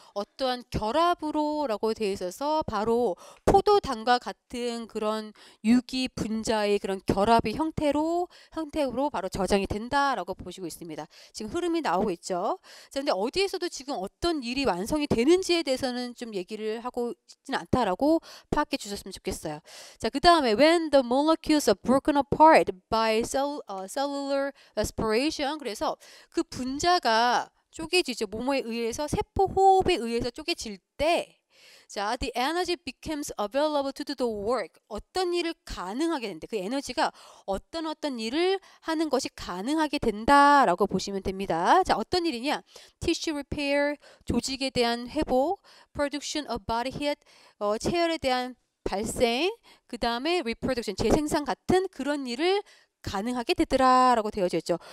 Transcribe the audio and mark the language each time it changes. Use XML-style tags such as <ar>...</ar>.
<ko>어떠한 결합으로라고 되어 있어서 바로 포도당과 같은 그런 유기 분자의 그런 결합의 형태로 바로 저장이 된다라고 보시고 있습니다. 지금 흐름이 나오고 있죠. 자, 근데 어디에서도 지금 어떤 일이 완성이 되는지에 대해서는 좀 얘기를 하고 있지는 않다라고 파악해 주셨으면 좋겠어요. 자, 그 다음에</ko> <en>when the molecules are broken apart by cellular respiration</en> <ko>그래서 그 분자가 쪼개지죠. 뭐뭐에 의해서 세포 호흡에 의해서 쪼개질 때</ko> <en>자, the energy becomes available to do the work.</en> <ko>어떤 일을 가능하게 된다. 그 에너지가 어떤 일을 하는 것이 가능하게 된다라고 보시면 됩니다. 자, 어떤 일이냐?</ko> <en>tissue repair,</en> <ko>조직에 대한 회복,</ko> <en>production of body heat,</en> <ko>체열에 대한 발생, 그 다음에</ko> <en>reproduction,</en> <ko>재생산 같은 그런 일을 가능하게 되더라라고 되어져 있죠.</ko>